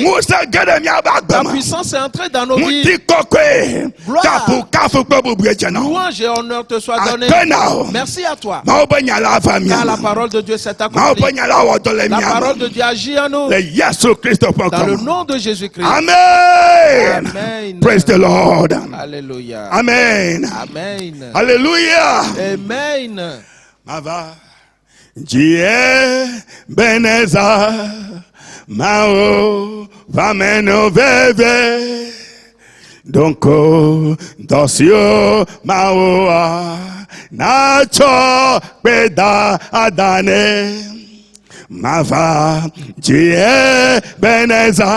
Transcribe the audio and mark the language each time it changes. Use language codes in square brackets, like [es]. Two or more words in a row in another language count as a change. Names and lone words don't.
[fr] Ta puissance est entrée dans nos vies. Gloire, louange et honneur te soient donnés. Merci à toi. Car la parole de Dieu s'est accomplie. La parole de Dieu agit en nous. Dans le nom de Jésus-Christ. Amen. Amen. [en] Praise the Lord. [fr] Alléluia. Amen. Amen. Alléluia. Amen. Mava, Dieu beneza, mao, fameno veve, donc dosio mao, nacho peda adane, mava, Dieu beneza.